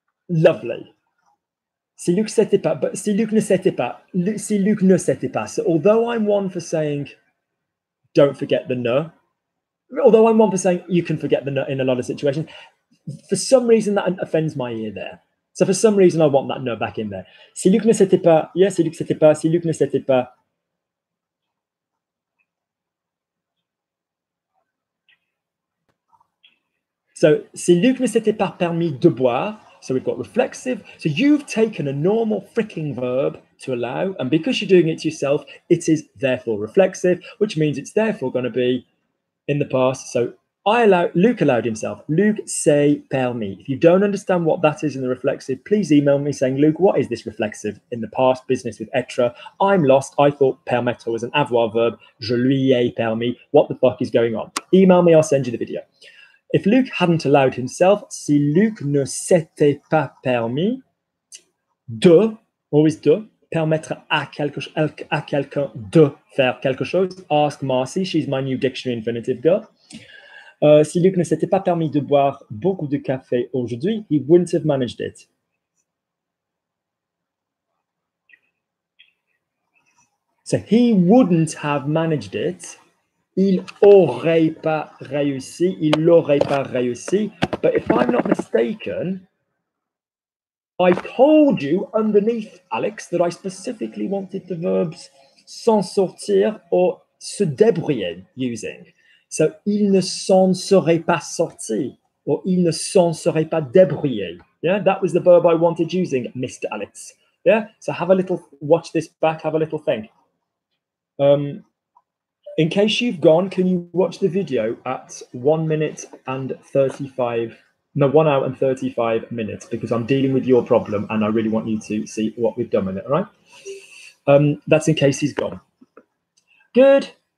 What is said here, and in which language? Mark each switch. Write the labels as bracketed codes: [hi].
[fr] Lovely. Si Luke ne s'était pas. [en] So although I'm one for saying, don't forget the ne, although I'm one for saying you can forget the ne in a lot of situations, for some reason that offends my ear there. So for some reason I want that ne back in there. [fr] Si Luke ne s'était pas, yeah, si Luke s'était pas, si Luke ne s'était pas. So, si Luke ne s'était pas permis de boire, so we've got reflexive. [en] So you've taken a normal freaking verb to allow, and because you're doing it to yourself, it is therefore reflexive, which means it's therefore going to be in the past. So Luke allowed himself. Luke s'est permis. If you don't understand what that is in the reflexive, please email me saying, Luke, what is this reflexive in the past business with être? I'm lost. I thought permettre was an avoir verb. Je lui ai permis. What the fuck is going on? Email me, I'll send you the video. [fr] If Luke hadn't allowed himself, si Luke ne s'était pas permis de, always de, permettre à quelqu'un de faire quelque chose. Ask Marcy, she's my new dictionary infinitive girl. Si Luke ne s'était pas permis de boire beaucoup de café aujourd'hui, he wouldn't have managed it. [en] So he wouldn't have managed it. [fr] Il aurait pas réussi. Il n'aurait pas réussi. [en] But if I'm not mistaken, I told you underneath, Alex, that I specifically wanted the verbs s'en sortir or se débrouiller using. [fr] So, il ne s'en serait pas sorti or il ne s'en serait pas débrouillé. [en] Yeah, that was the verb I wanted using, Mr. Alex. Yeah, so have a little, watch this back, have a little think. In case you've gone, can you watch the video at 1 minute and 35? No, 1 hour and 35 minutes, because I'm dealing with your problem and I really want you to see what we've done with it, all right? That's in case he's gone. Good.